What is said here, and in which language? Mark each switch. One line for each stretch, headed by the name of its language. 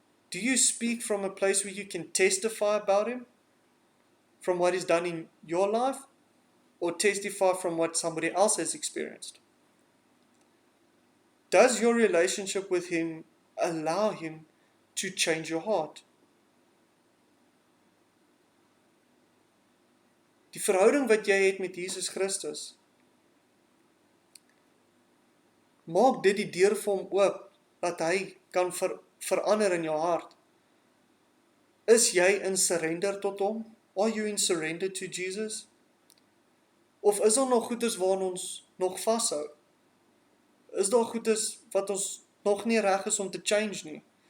English: Do you speak from a place where you can testify about Him, from what He's done in your life, or testify from what somebody else has experienced? Does your relationship with Him allow Him to change your heart?
Afrikaans: Die verhouding wat jy het met Jesus Christus, maak dit die deur vir hom oop, dat hy kan verander in jou hart. Is jy in surrender tot hom?
English: Are you in surrender to Jesus?
Afrikaans: Of is daar nog goedes waarin ons nog vashou? Is daar goedes wat ons nog nie reg is om te change nie?